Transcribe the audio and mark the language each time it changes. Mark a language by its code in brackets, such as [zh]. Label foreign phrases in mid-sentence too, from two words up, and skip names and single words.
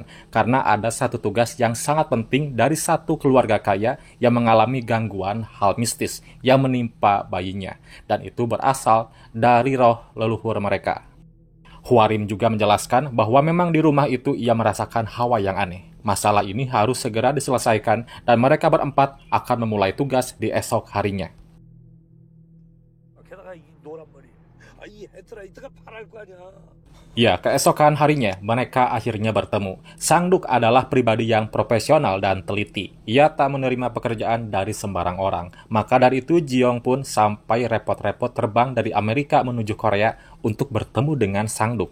[id] Karena ada satu tugas yang sangat penting dari satu keluarga kaya yang mengalami gangguan hal mistis yang menimpa bayinya. Dan itu berasal dari roh leluhur mereka. Hwarim juga menjelaskan bahwa memang di rumah itu ia merasakan hawa yang aneh. Masalah ini harus segera diselesaikan dan mereka berempat akan memulai tugas di esok harinya. [ko] 게다가 이 노란 머리. 이 헤드라이트가 파랄 거 아니야. [id] Ya, keesokan harinya mereka akhirnya bertemu. Sang-duk adalah pribadi yang profesional dan teliti. Ia tak menerima pekerjaan dari sembarang orang. Maka dari itu Ji-young pun sampai repot-repot terbang dari Amerika menuju Korea untuk bertemu dengan Sang-duk.